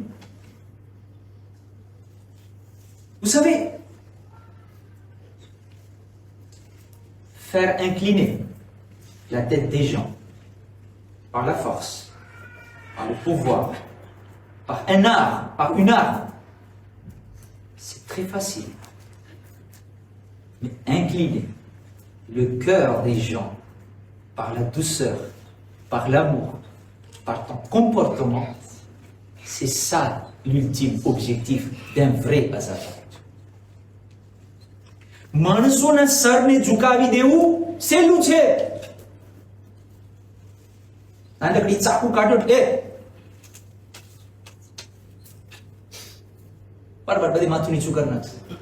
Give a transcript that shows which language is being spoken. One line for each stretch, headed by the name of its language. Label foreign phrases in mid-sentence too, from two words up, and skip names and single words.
French: Vous savez, faire incliner la tête des gens par la force, par le pouvoir, par un art, par une art, c'est très facile. Mais incliner le cœur des gens par la douceur, par l'amour, par ton comportement, c'est ça l'ultime objectif d'un vrai azafat.
Gujarati: માણસોના સરને ઝુકાવી દેવું સહેલું છે. નાનકડી ચાકુ કાઢો એટલે બરાબર બધી માથું નીચું કરી નાખશે.